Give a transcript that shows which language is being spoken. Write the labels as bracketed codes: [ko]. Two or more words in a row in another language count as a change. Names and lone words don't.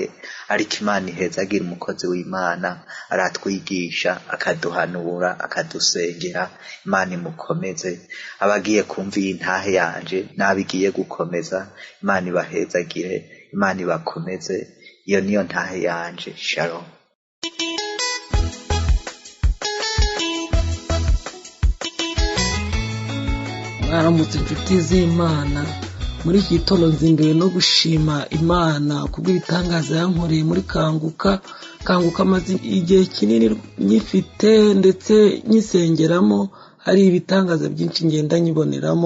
[rw] Ariko Imana ihezagira umukozi w'Imana, aratwigisha, akaduhanura, akadusengera. Imana imukomeze. Abagiye kumva iyi ntahe yanje nabigiye gukomeza, Imana ibahezagire, Imana ibakomeze. Iyo niyo ntahe yanje. Shalom. Mwaramutse inshuti z'Imana. Muri iki gitondo nzinduwe no gushima Imana kubw'ibitangaza yankoreye muri Kanguka. Kanguka maze igihe kinini nyifite ndetse nyisengeramo, hari ibitangaza byinshi ngenda nyiboneramo.